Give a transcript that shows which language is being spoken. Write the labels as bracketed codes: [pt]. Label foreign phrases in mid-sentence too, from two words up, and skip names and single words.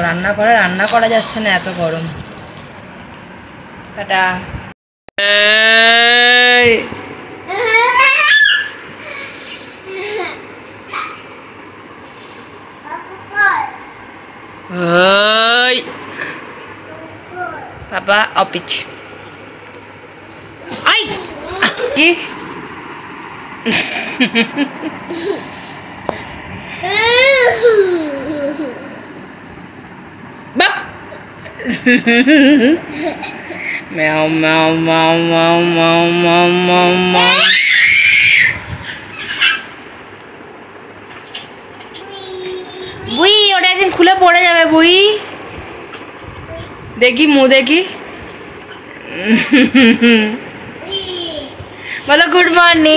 [bn] রান্না করা যাচ্ছে না, এত গরম। টাটা। Papa opit. আয়! কী? বাপ! Meow meow meow meow meow meow meow meow. বুই, ওটা একদিন খুলে পড়ে যাবে বুই। দেখি মুখ দেখি। বলো [en] good morning.